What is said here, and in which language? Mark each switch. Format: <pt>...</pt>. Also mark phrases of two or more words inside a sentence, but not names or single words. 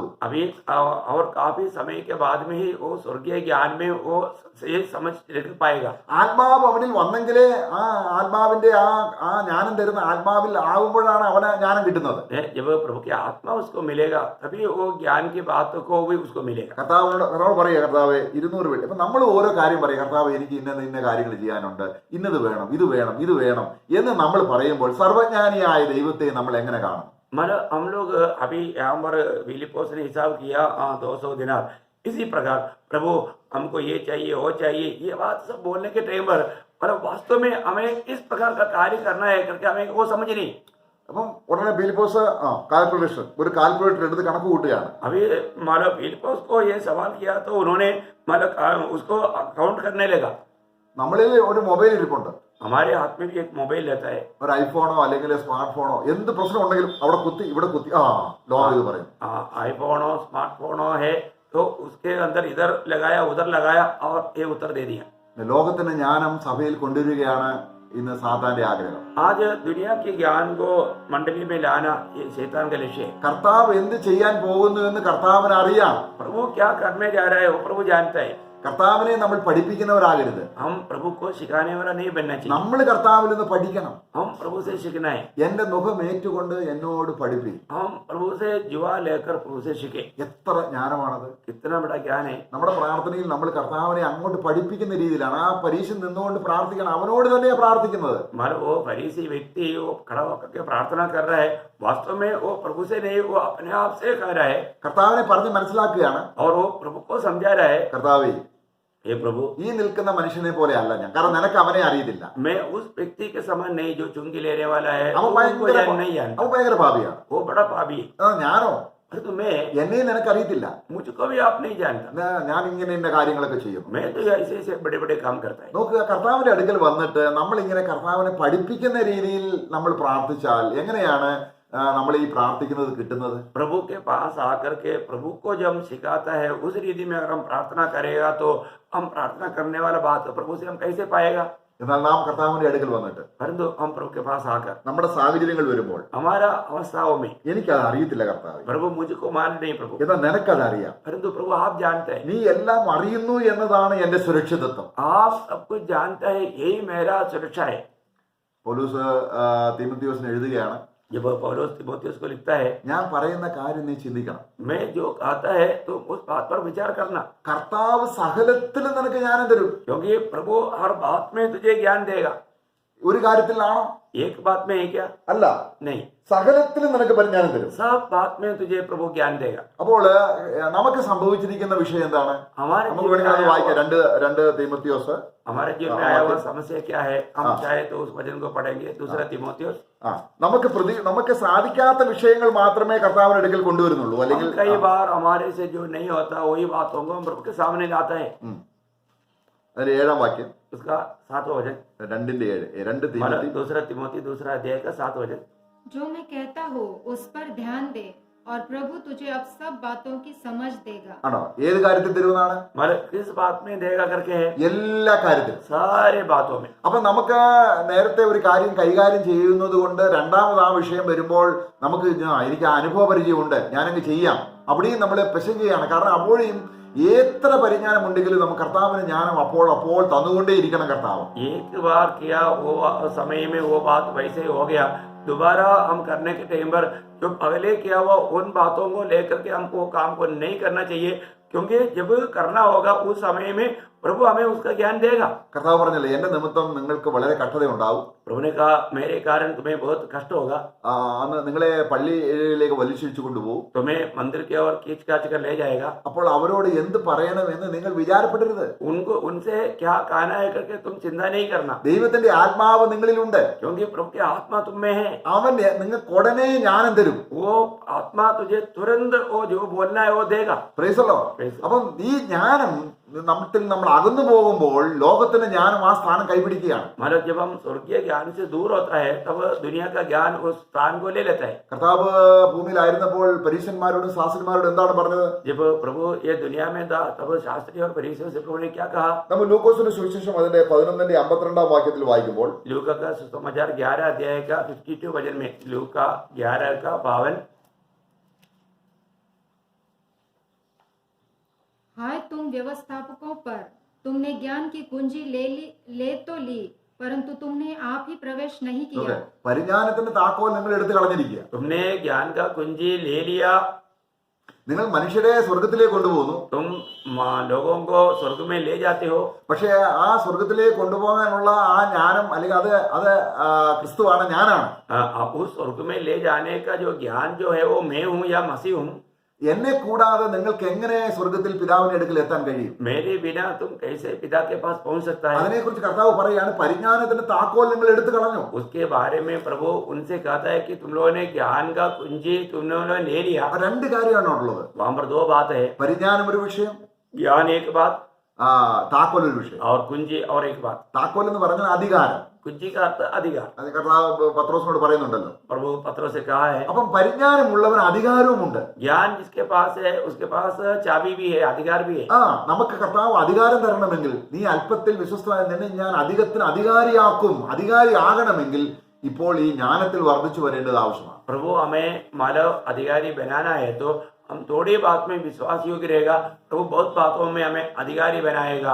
<hi>अभी और काफी समय के बाद में ही वो स्वर्गीय ज्ञान में वो ये समझ रख पाएगा।</hi> <ml>ആത്മാവ് അവനിൽ വന്നെങ്കിലേ ആ ആത്മാവിന്റെ ആ ജ്ഞാനം തരുന്ന ആത്മാവിൽ ആകുമ്പോഴാണ് അവന് ജ്ഞാനം കിട്ടുന്നത്.</ml> <hi>जब प्रभु की आत्मा उसको मिलेगा तभी वो ज्ञान की बात को भी उसको मिलेगा।</hi> <ml>കർത്താവ് പറയുക, കർത്താവ് 200 വേണ്ടി. അപ്പൊ നമ്മൾ ഓരോ കാര്യം പറയും, കർത്താവ് എനിക്ക് ഇന്ന കാര്യങ്ങൾ ചെയ്യാനുണ്ട്, ഇന്നത് വേണം, ഇത് വേണം, ഇത് വേണം എന്ന് നമ്മൾ പറയുമ്പോൾ സർവജ്ഞാനിയായ ദൈവത്തെ നമ്മൾ എങ്ങനെ കാണും?</ml> <hi>मतलब हम लोग अभी यहाँ पर फिलिप्पोस ने हिसाब किया 200 दिनार। इसी प्रकार प्रभु हमको ये चाहिए वो चाहिए ये बात सब बोलने के टाइम पर मतलब वास्तव में हमें इस प्रकार का कार्य करना है करके हमें वो समझ नहीं।</hi> <ml>അപ്പം ഉടനെ ഫിലിപ്പോസ് ഒരു കാൽക്കുലേറ്റർ എടുത്ത് കണക്ക് കൂട്ടുകയാണ്.</ml> <hi>अभी मतलब फिलिप्पोस को ये सवाल किया तो उन्होंने मतलब उसको काउंट करने लगा।</hi> <ml>നമ്മളിൽ ഒരു മൊബൈൽ ഇരിപ്പുണ്ട്.</ml> <hi>हमारे हाथ में भी एक मोबाइल रहता है।</hi> <ml>ഒരു ഐഫോണോ അല്ലെങ്കിൽ സ്മാർട്ട് ഫോണോ എന്ത് പ്രശ്നം ഉണ്ടെങ്കിലും അവിടെ കുത്തി ഇവിടെ കുത്തി ലോകം ഇത് പറയും.</ml> <hi>आईफोन हो स्मार्टफोन हो है तो उसके अंदर इधर लगाया उधर लगाया और ये उत्तर दे दिया।</hi> <ml>ലോകത്തിന്റെ ജ്ഞാനം സഭയിൽ കൊണ്ടുവരികയാണ് ഇന്ന് സാത്താന്റെ ആഗ്രഹം.</ml> <hi>आज दुनिया के ज्ञान को मंडली में लाना ये शैतान का लक्ष्य है।</hi> <ml>കർത്താവ് എന്ത് ചെയ്യാൻ പോകുന്നു എന്ന് കർത്താവിന് അറിയാം.</ml> <hi>प्रभु क्या करने जा रहा है वो प्रभु जानता है।</hi> <ml>കർത്താവിനെ നമ്മൾ പഠിപ്പിക്കുന്നവരാകരുത്.</ml> <hi>हम प्रभु को सिखाने वाला नहीं बनना चाहिए।</hi> <ml>നമ്മൾ കർത്താവിൽ നിന്ന് പഠിക്കണം.</ml> <hi>हम प्रभु से सीखना है।</hi> <ml>എന്റെ മുഖം ഏറ്റുകൊണ്ട് എന്നോട് പഠിപ്പി.</ml> <hi>हम प्रभु से जुआ लेकर प्रभु से सीखे।</hi> <ml>എത്ര ജ്ഞാനമാണത്!</ml> <hi>कितना बड़ा ज्ञान है।</hi> <ml>നമ്മുടെ പ്രാർത്ഥനയിൽ നമ്മൾ കർത്താവിനെ അങ്ങോട്ട് പഠിപ്പിക്കുന്ന രീതിയിലാണ്. ആ പരീക്ഷ നിന്നുകൊണ്ട് പ്രാർത്ഥിക്കണം. അവനോട് തന്നെയാണ് പ്രാർത്ഥിക്കുന്നത്.</ml> <hi>मतलब वो फरीसी व्यक्ति वो खड़ा होकर के प्रार्थना कर रहा है, वास्तव में वो प्रभु से नहीं वो अपने आप से कह रहा है</hi> <ml>കർത്താവിനെ പറഞ്ഞ് മനസ്സിലാക്കുകയാണ്.</ml> <hi>और वो प्रभु को समझा रहा है,</hi> <ml>കർത്താവേ,</ml> <hi>हे प्रभु</hi> <ml>ഈ നിൽക്കുന്ന മനുഷ്യനെ പോലെ അല്ല ഞാൻ, കാരണം നിനക്ക് അവനെ അറിയത്തില്ല.</ml> <hi>मैं उस व्यक्ति के समान नहीं जो चुंगी लेने वाला है,</hi> <ml>അവൻ</ml> <hi>उसको नहीं जानता।</hi> <ml>ഭയങ്കര പാപിയാണ്.</ml> <hi>वो बड़ा पापी है।</hi> <ml>ഞാനോ?</ml> <hi>अरे तो मैं,</hi> <ml>എന്നെ നിനക്കറിയത്തില്ല.</ml> <hi>मुझको भी आप नहीं जानता।</hi> <ml>ഞാൻ ഇങ്ങനെ ഇന്ന കാര്യങ്ങളൊക്കെ ചെയ്യും.</ml> <hi>मैं तो ऐसे ऐसे बड़े बड़े काम करता है।</hi> <ml>നോക്കുക, കർത്താവിന്റെ അടുക്കൽ വന്നിട്ട് നമ്മൾ ഇങ്ങനെ കർത്താവിനെ പഠിപ്പിക്കുന്ന രീതിയിൽ നമ്മൾ പ്രാർത്ഥിച്ചാൽ എങ്ങനെയാണ് നമ്മൾ ഈ പ്രാർത്ഥിക്കുന്നത് കിട്ടുന്നത്?</ml> <hi>प्रभु के पास आकर के प्रभु को जब हम सिखाता है उस रीति में अगर हम प्रार्थना करेगा तो हम प्रार्थना करने वाला बात प्रभु से हम कैसे पाएगा?</hi> <ml>എന്നാൽ നാം കർത്താവിന്റെ അടുക്കൽ വന്നിട്ട്</ml> <hi>परंतु हम प्रभु के पास आकर</hi> <ml>നമ്മുടെ സാഹചര്യങ്ങൾ വരുമ്പോൾ</ml> <hi>हमारा अवस्थाओं में</hi> <ml>എനിക്കത് അറിയത്തില്ല കർത്താവ്,</ml> <hi>प्रभु मुझको मान नहीं प्रभु,</hi> <ml>എന്നാൽ നിനക്കത് അറിയാം.</ml> <hi>परंतु प्रभु आप जानते हैं,</hi> <ml>നീ എല്ലാം അറിയുന്നു എന്നതാണ് എന്റെ സുരക്ഷിതത്വം.</ml> <hi>आप सब कुछ जानता है, यही मेरा सुरक्षा है।</hi> <ml>പൗലോസ് തീമോഥെയോസിന് എഴുതുകയാണ്,</ml> <hi>जब पौलुस तीमुथियुस को लिखता है,</hi> <ml>ഞാൻ പറയുന്ന കാര്യം നീ ചിന്തിക്കണം.</ml> <hi>मैं जो कहता है तो उस बात पर विचार करना,</hi> <ml>കർത്താവ് സകലത്തിലും നിനക്ക് ജ്ഞാനം തരും.</ml> <hi>क्योंकि प्रभु हर बात में तुझे ज्ञान देगा।</hi> <ml>ഒരു കാര്യത്തിലാണോ?</ml> <hi>एक बात में है क्या?</hi> <ml>അല്ല,</ml> <hi>नहीं,</hi> <ml>സകലത്തിലും നിനക്ക് പരിജ്ഞാനം തരും.</ml> <hi>सब बात में तुझे प्रभु ज्ञान देगा।</hi> <ml>അപ്പോൾ നമുക്ക് സംഭവിച്ചിരിക്കുന്ന വിഷയം എന്താണ്?</ml> <hi>हमारे</hi> <ml>നമുക്ക് വേണമെങ്കിൽ അത് വായിക്കാം. രണ്ട് തീമോഥെയോസ്.</ml> <hi>हमारे जीवन में आया हुआ समस्या क्या है, हम चाहे तो उस वचन को पढ़ेंगे। दूसरा तीमुथियुस,</hi> <ml>നമുക്ക് സാധിക്കാത്ത വിഷയങ്ങൾ മാത്രമേ കർത്താവിന്റെ അടുക്കൽ കൊണ്ടുവരുന്നുള്ളൂ. അല്ലെങ്കിൽ</ml> <hi>कई बार हमारे से जो नहीं होता वही बातों को हम प्रभु के सामने लाता है।</hi> <ml>അതിന്റെ 7-ാം വാക്യം,</ml> <hi>उसका 7वां वचन,</hi> <ml>2:7.</ml> <hi>दूसरा तीमुथी दूसरा अध्याय का 7वां वचन, जो मैं कहता हूँ उस पर ध्यान दे और प्रभु तुझे अब सब बातों की समझ देगा।</hi> <ml>ആണോ? ഏത് കാര്യത്തിൽ തരുമെന്നാണ്?</ml> <hi>मतलब किस बात में देगा करके है,</hi> <ml>എല്ലാ കാര്യത്തിലും.</ml> <hi>सारे बातों में।</hi> <ml>അപ്പൊ നമുക്ക് നേരത്തെ ഒരു കാര്യം കൈകാര്യം ചെയ്യുന്നത് കൊണ്ട് രണ്ടാമത് ആ വിഷയം വരുമ്പോൾ നമുക്ക് എനിക്ക് അനുഭവ പരിചയമുണ്ട്, ഞാനങ്ങ് ചെയ്യാം, അവിടെയും നമ്മൾ പെശകുകയാണ്. കാരണം അപ്പോഴും എത്ര പരിജ്ഞാനം ഉണ്ടെങ്കിലും നമുക്ക് കർത്താവിന് ജ്ഞാനം അപ്പോൾ തന്നുകൊണ്ടേ ഇരിക്കണം കർത്താവ്.</ml> <hi>एक बार किया वो समय में वो बात वैसे हो गया, दोबारा हम करने के टाइम पर जो पहले किया हुआ उन बातों को लेकर के हमको काम को नहीं करना चाहिए, क्योंकि जब करना होगा उस समय में प्रभु हमें उसका ज्ञान देगा।</hi> <ml>കർത്താവ് പറഞ്ഞല്ലേ എന്റെ നിമിത്തം നിങ്ങൾക്ക് വളരെ കഷ്ടത ഉണ്ടാവും.</ml> <hi>प्रभु ने कहा मेरे कारण तुम्हें बहुत कष्ट होगा,</hi> <ml>അന്ന് നിങ്ങളെ പള്ളിയിലേക്ക് വലിച്ചിഴിച്ചു കൊണ്ടുപോകും.</ml> <hi>तुम्हें मंदिर की ओर खींच खाच कर ले जाएगा।</hi> <ml>അപ്പോൾ അവരോട് എന്ത് പറയണമെന്ന് നിങ്ങൾ വിചാരപ്പെടരുത്.</ml> <hi>उनको उनसे क्या कहना है करके तुम चिंता नहीं करना,</hi> <ml>ദൈവത്തിന്റെ ആത്മാവ് നിങ്ങളിലുണ്ട്.</ml> <hi>क्योंकि प्रभु की आत्मा तुम में है।</hi> <ml>അവൻ നിങ്ങൾക്ക് ഉടനെ ജ്ഞാനം തരും.</ml> <hi>वो आत्मा तुझे तुरंत वो जो बोलना है वो देगा।</hi> <ml>പ്രൈസല്ലോ. അപ്പം ഈ ജ്ഞാനം നമ്മൾ അകന്നു പോകുമ്പോൾ ലോകത്തിന്റെ ജ്ഞാനം ആ സ്ഥാനം കൈപിടിക്കുകയാണ്.</ml> <hi>मतलब जब हम स्वर्गीय ज्ञान से दूर होता है तब दुनिया का ज्ञान उस स्थान को ले लेता है।</hi> <ml>കർത്താവ് ഭൂമിയിലായിരുന്നപ്പോൾ പരീശന്മാരോടും ശാസ്ത്രിമാരോടും എന്താണ് പറഞ്ഞത്?</ml> <hi>जब प्रभु ये दुनिया में था तब शास्त्री और फरीसियों से प्रभु ने क्या कहा?</hi> <ml>നമ്മൾ ലൂക്കോസിന്റെ സുവിശേഷം അതിന്റെ 11:52 വാക്യത്തിൽ വായിക്കുമ്പോൾ</ml> <hi>लूका का सुसमाचार 11 अध्याय का 52 वचन में, लूका 11 का 52, हाय तुम व्यवस्थापकों पर, तुमने ज्ञान की कुंजी ले तो ली, परंतु तुमने आप ही प्रवेश नहीं किया।</hi> <ml>പരിജ്ഞാനത്തിന്റെ താക്കോൽ നിങ്ങൾ എടുത്തു കളഞ്ഞിരിക്കുക.</ml> <hi>तुमने ज्ञान का कुंजी ले लिया,</hi> <ml>നിങ്ങൾ മനുഷ്യരെ സ്വർഗത്തിലേക്ക് കൊണ്ടുപോകുന്നു.</ml> <hi>तुम लोगों को स्वर्ग में ले जाते हो,</hi> <ml>പക്ഷേ ആ സ്വർഗത്തിലേക്ക് കൊണ്ടുപോകാനുള്ള ആ ജ്ഞാനം അല്ലെങ്കിൽ അത് ക്രിസ്തുവാണ്, ഞാനാണ്.</ml> <hi>उस स्वर्ग में ले जाने का जो ज्ञान जो है वो मैं हूँ या मसीह हूँ।</hi> <ml>എന്നെ കൂടാതെ നിങ്ങൾക്ക് എങ്ങനെ സ്വർഗത്തിൽ പിതാവിന്റെ അടുക്കൽ എത്താൻ കഴിയും?</ml> <hi>मेरे बिना तुम कैसे पिता के पास पहुंच सकता है?</hi> <ml>അതിനെക്കുറിച്ച് കർത്താവ് പറയാണ്, പരിജ്ഞാനത്തിന്റെ താക്കോൽ നിങ്ങൾ എടുത്തു കളഞ്ഞു.</ml> <hi>उसके बारे में प्रभु उनसे कहता है कि तुम लोगों ने ज्ञान का कुंजी तुम लोगों ने ले लिया।</hi> <ml>രണ്ട് കാര്യമാണ് ഉള്ളത്.</ml> <hi>वहां पर दो बात है,</hi> <ml>പരിജ്ഞാനം ഒരു വിഷയം,</ml> <hi>ज्ञान एक बात</hi> <ml>താക്കോൽ ഒരു വിഷയം.</ml> <hi>और कुंजी और एक बात।</hi> <ml>താക്കോൽ എന്ന് പറഞ്ഞാൽ അധികാരം.</ml> <hi>कुंजी का अर्थ अधिकार।</hi> <ml>അത് കർത്താവ് പത്രോസിനോട് പറയുന്നുണ്ടല്ലോ.</ml> <hi>प्रभु पत्रों से कहा है,</hi> <ml>അപ്പം പരിജ്ഞാനമുള്ളവൻ അധികാരവുമുണ്ട്.</ml> <hi>ज्ञान जिसके पास है उसके पास चाबी भी है, अधिकार भी है।</hi> <ml>നമുക്ക് കർത്താവ് അധികാരം തരണമെങ്കിൽ, നീ അല്പത്തിൽ വിശ്വസ്തനായ നിന്നെ ഞാൻ അധികത്തിന് അധികാരിയാക്കും, അധികാരിയാകണമെങ്കിൽ ഇപ്പോൾ ഈ ജ്ഞാനത്തിൽ വർദ്ധിച്ചു വരേണ്ടത് ആവശ്യമാണ്.</ml> <hi>प्रभु हमें मानव अधिकारी बनाना है तो हम थोड़ी बात में विश्वास योग्य रहेगा, प्रभु बहुत बातों में हमें अधिकारी बनाएगा।</hi>